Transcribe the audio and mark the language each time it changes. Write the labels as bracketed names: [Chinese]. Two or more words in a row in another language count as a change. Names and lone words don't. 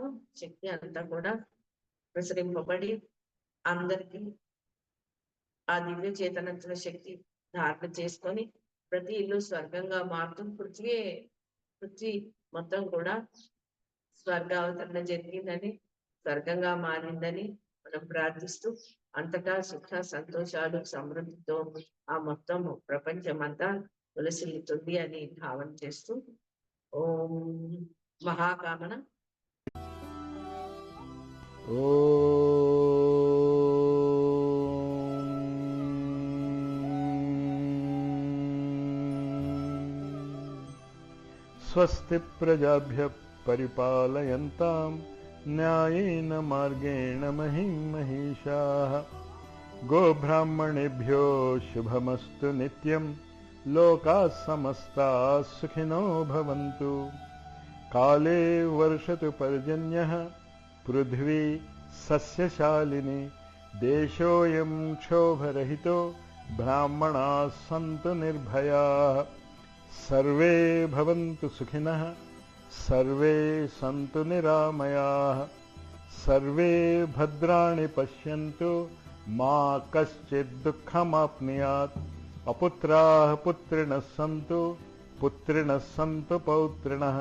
[Telugu] శక్తి అంతా కూడా ప్రసరింపబడి అందరికి ఆ దివ్య చేతనంతుల శక్తి ధారణ చేసుకొని ప్రతి ఇల్లు స్వర్గంగా మారుతూ పృథ్వీ మొత్తం కూడా స్వర్గావతరణ జరిగిందని, స్వర్గంగా మారిందని మనం ప్రార్థిస్తూ అంతటా సుఖ సంతోషాలు సమృద్ధితో ఆ మొత్తం ప్రపంచం అంతా తులసిల్లుతుంది అని భావన చేస్తూ ఓం మహాకామన. [Sanskrit] స్వస్తి ప్రజాభ్యః పరిపాలయంతాం న్యాయేన మార్గేణ మహిం మహిషాః. గోబ్రాహ్మణేభ్యో శుభమస్తు నిత్యం. లోకాః సమస్తాః సుఖినో భవంతు. కాలే వర్షతు పర్జన్యః పృథ్వీ సస్యశాలిని. దేశోऽयं క్షోభరహితో బ్రాహ్మణాः సంతు నిర్భయాः. सर्वे भवन्तु सुखिनः, सर्वे सन्तु निरामयाः, सर्वे भद्राणि पश्यन्तु, मा कश्चित् दुःखमाप्नुयात्. अपुत्राः पुत्रिणः सन्तु, पुत्रिणः सन्तु पौत्रिणः.